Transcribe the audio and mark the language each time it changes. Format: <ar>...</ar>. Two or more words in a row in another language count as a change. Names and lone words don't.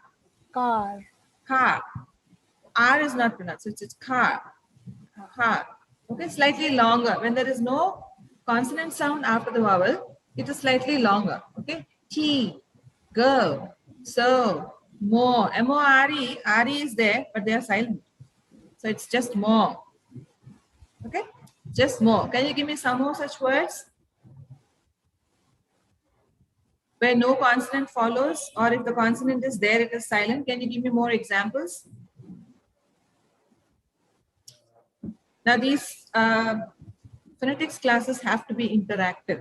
<en>car, Car. R is not pronounced. It's car. Car. Okay, slightly longer. When there is no consonant sound after the vowel, it is slightly longer. Okay. T, go, so, more. M-O-R-E. R-E is there, but they are silent. So it's just more. Okay. Just more. Can you give me some more such words? Where no consonant follows, or if the consonant is there, it is silent. Can you give me more examples? Now these phonetics classes have to be interactive.</en>